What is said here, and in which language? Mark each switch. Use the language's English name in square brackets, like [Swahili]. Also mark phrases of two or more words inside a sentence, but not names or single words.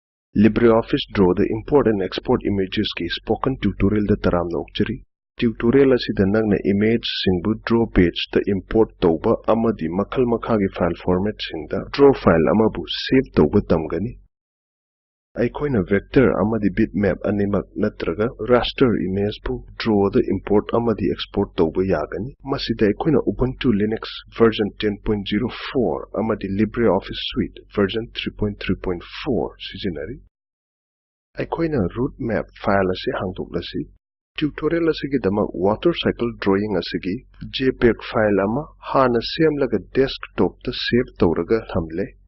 [Manipuri] LibreOffice Draw the [English] import and export images [Manipuri] ki [English] spoken tutorial [Manipuri] da taram nokchari. Tutorial asida nangna image singbu [English] draw page [Manipuri] da import tauba amadi makhal makhagi [English] file format [Manipuri] singda [English] draw file [Manipuri] amabu save tauba tamgani. Aikoina vector amadi bitmap animak natraga [English] raster image [Manipuri] bu draw the import amadi export tauba yagani. Masida aikoina Ubuntu Linux version 10.04 amadi LibreOffice Suite version 3.3.4 sizinari. Aikoina [English] root map file [Manipuri] asi hangdoklasi. Tutorial asigi dama [English] watercycle drawing [Manipuri] asigi [English] JPEG file [Manipuri] ama hana semlaga desktop ta save tawraga thamle.